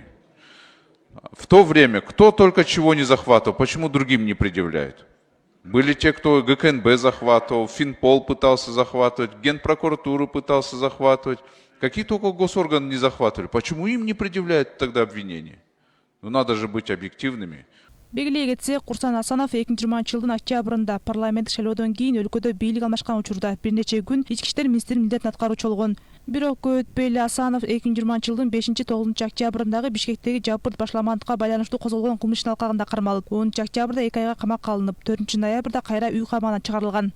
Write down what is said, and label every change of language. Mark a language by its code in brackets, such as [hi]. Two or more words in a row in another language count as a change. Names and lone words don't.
[ru] В то время кто только чего не захватывал, почему другим не предъявляют? Были те, кто ГКНБ захватывал, Финпол пытался захватывать, Генпрокуратуру пытался захватывать. Какие только госорганы не захватывали. Почему им не предъявляют тогда обвинения? Ну надо же быть объективными. [ky] Белгилей кетсек, Курсан Асанов 2020-жылдын октябрында парламенттик шайлоодон кийин өлкөдө бийлик алмашкан учурда бир нече күн ички иштер министринин милдетин аткаруучу болгон. Бирок көп өтпөй эле Асанов 2020-жылдын 5-9 октябрындагы Бишкектеги жапырт башламандыкка байланыштуу козголгон кылмыш ишин алкагында кармалып, 10 октябрда 2 айга камакка алынып, 4 ноябрда кайра үй камагынан чыгарылган.